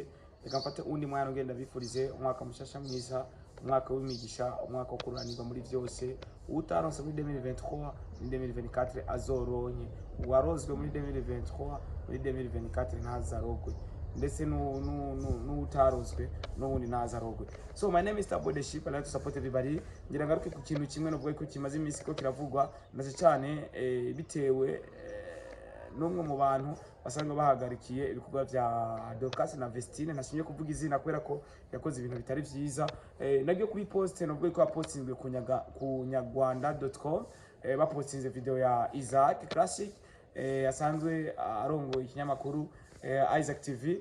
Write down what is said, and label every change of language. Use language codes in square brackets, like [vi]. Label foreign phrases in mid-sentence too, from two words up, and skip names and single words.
[rn] Reka mfate undi mwana ngenda bifurize umwaka mushasha mwiza, umwaka w'imigisha, umwaka wo kuranirwa muri byose. Utaronse muri 2023 muri 2024 azoronke, uwarozwe muri 2023 muri 2024 ntazarogwe, ndetse n'utarozwe n'ubundi ntazarogwe. [en] So my name is STARBOY the Sheep, and I like to support everybody. [rn] Ngira ngaruke ku kintu kimwe no bwo kimaze iminsi ko kiravugwa naje cyane bitewe n'umwe mu bantu basanga bahagarikiye ibikorwa bya Dorcas na Vestine. Nashimye kuvuga izina kubera ko yakoze ibintu bitari byiza. Nagiye kuri post no bwo ko postinzwe ku nyarwanda.com, bapostinze video ya Isaac Classic asanzwe arongoye ikinyamakuru Isaac TV.